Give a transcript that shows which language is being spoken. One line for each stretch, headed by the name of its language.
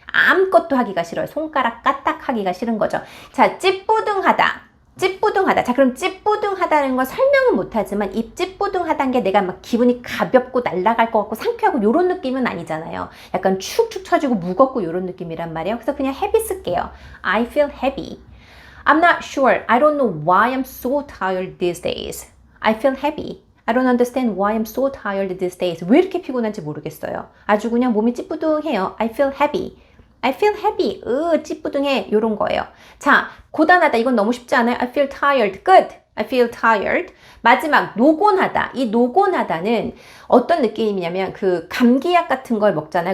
Korean: 아무것도 하기가 싫어요. 손가락 까딱하기가 싫은 거죠. 자, 찌뿌둥하다. 찌뿌둥하다. 자, 그럼 찌뿌둥하다는 건 설명은 못하지만 이 찌뿌둥하다는 게 내가 막 기분이 가볍고 날아갈 것 같고 상쾌하고 이런 느낌은 아니잖아요. 약간 축축 처지고 무겁고 이런 느낌이란 말이에요. 그래서 그냥 heavy 쓸게요.
English: I feel heavy. I'm not sure. I don't know why I'm so tired these days. I feel heavy. I don't understand why I'm so tired these days.
Korean: 왜 이렇게 피곤한지 모르겠어요. 아주 그냥 몸이 찌뿌둥해요.
English: I feel heavy. I feel heavy.
Korean: 찌뿌둥해. 요런 거예요. 자, 고단하다. 이건 너무 쉽지 않아요?
English: I feel tired. Good. I feel tired.
Korean: 마지막, 노곤하다. 이 노곤하다는 어떤 느낌이냐면 그 감기약 같은 걸 먹잖아요.